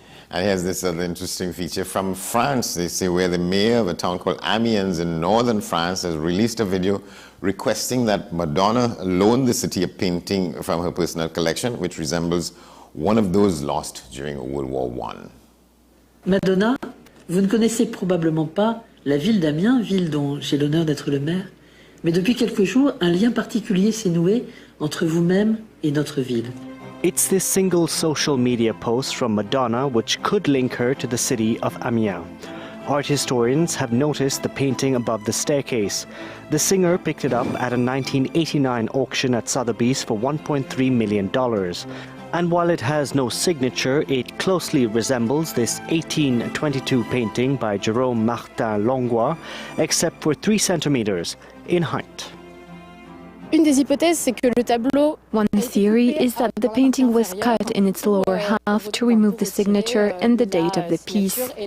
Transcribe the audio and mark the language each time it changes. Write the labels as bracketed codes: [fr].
[en] And here's this other interesting feature from France. They say where the mayor of a town called Amiens in northern France has released a video requesting that Madonna loan the city a painting from her personal collection, which resembles one of those lost during World War I. [fr] Madonna, vous ne connaissez probablement pas la ville d'Amiens, ville dont j'ai l'honneur d'être le maire, mais depuis quelques jours, un lien particulier s'est noué entre vous-même et notre ville. [en] It's this single social media post from Madonna which could link her to the city of Amiens. Art historians have noticed the painting above the staircase. The singer picked it up at a 1989 auction at Sotheby's for $1.3 million. And while it has no signature, it closely resembles this 1822 painting by Jérôme Martin Langlois, except for 3 centimeters in height. [fr] Une des hypothèses, c'est que le tableau... [en] One theory is that the painting was cut in its lower half to remove the signature and the date of the piece.